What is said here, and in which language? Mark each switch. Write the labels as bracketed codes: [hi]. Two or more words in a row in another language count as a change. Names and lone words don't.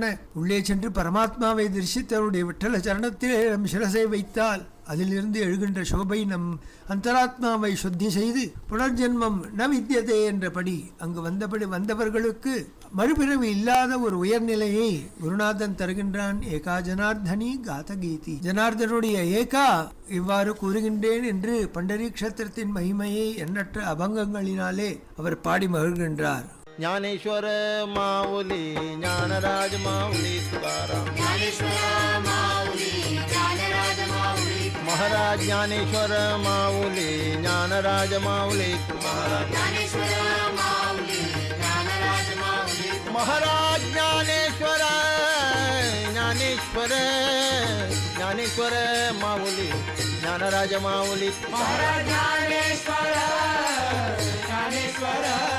[ta] உள்ளே சென்று பரமாத்மாவை தரிசித்தவருடைய விட்டல சரணத்திலே நம் சிரசை வைத்தால் அதிலிருந்து எழுகின்ற சோபை நம் அந்தராத்மாவை சுத்தி செய்து [sa] पुनर्जन्म न विद्यते [ta] என்றபடி அங்கு வந்தவர்களுக்கு மறுபிறவி இல்லாத ஒரு உயர்நிலையை குருநாதன் தருகின்றான். [mr] एका जनार्दनी कथा गीती. [ta] ஜனார்தனுடைய ஏகா இவ்வாறு கூறுகின்றேன் என்று பண்டரி க்ஷேத்திரத்தின் மகிமையை எண்ணற்ற அபங்கங்களினாலே அவர் பாடி மகிழ்கின்றார். [mr] ज्ञानेश्वर माऊली ज्ञानराज माऊली तुकाराम महाराज ज्ञानेश्वर माऊली ज्ञानराज माऊली तुकाराम महाराज ज्ञानेश्वर ज्ञानेश्वर ज्ञानेश्वर माऊली ज्ञानराज माऊली महाराज ज्ञानेश्वर ज्ञानेश्वर